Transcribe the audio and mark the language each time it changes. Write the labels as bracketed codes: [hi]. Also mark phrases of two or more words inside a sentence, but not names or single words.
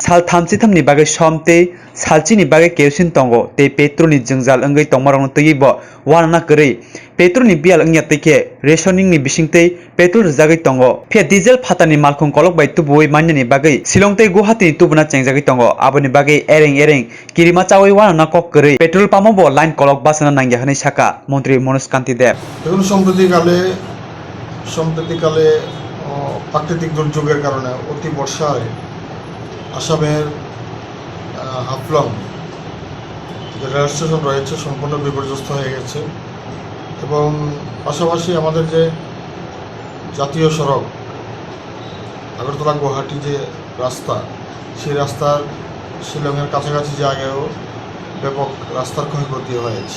[trp] साल थाम चिथामनि बागै सम तै सालचिनि बागै केरोसिन तंगो तै पेट्रोलनि जोंजाल अंगै तंमारंनो तयैबो वारना करै पेट्रोलनि बियाल अंगिया तैखे रेशनिंनि बिसिंतै पेट्रोल रजागै तंगो फे डिजेल फातानि मालखं कलक बाय तुबुयै मान्यनि बागै शिलं तै गुवाहाटीनि तुबुना चेंजागै तंगो आबोनि बागै एरें किरिमा चावै वारना कक करै पेट्रोल पाम्पो लाइन कलक बासना नांगिया हनै साका मंत्री मनोज कांति देव [bn] দেখুন সম্প্রতিকালে প্রাকৃতিক দুর্যোগের কারণে অতি বর্ষায় আসামের হাফলং যে রেল স্টেশন রয়েছে সম্পূর্ণ বিপর্যস্ত হয়ে গেছে এবং পাশাপাশি আমাদের যে জাতীয় সড়ক আগরতলা গুয়াহাটি যে রাস্তা সেই রাস্তার শিলংয়ের কাছাকাছি জায়গায়ও ব্যাপক রাস্তার ক্ষয়ক্ষতি হয়েছে।